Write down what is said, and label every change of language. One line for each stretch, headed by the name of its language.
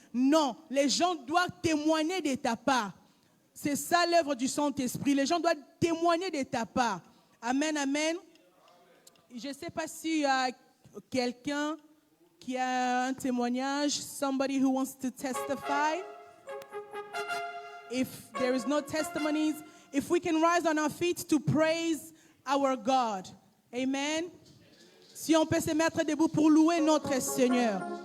French: Non, les gens doivent témoigner de ta part. C'est ça l'œuvre du Saint-Esprit. Les gens doivent témoigner de ta part. Amen, amen. Je ne sais pas s'il y a quelqu'un qui a un témoignage,
English: somebody who wants to testify. If there is no testimonies, if we can rise on our feet to praise our God. Amen.
French: Si on peut se mettre debout pour louer notre Seigneur.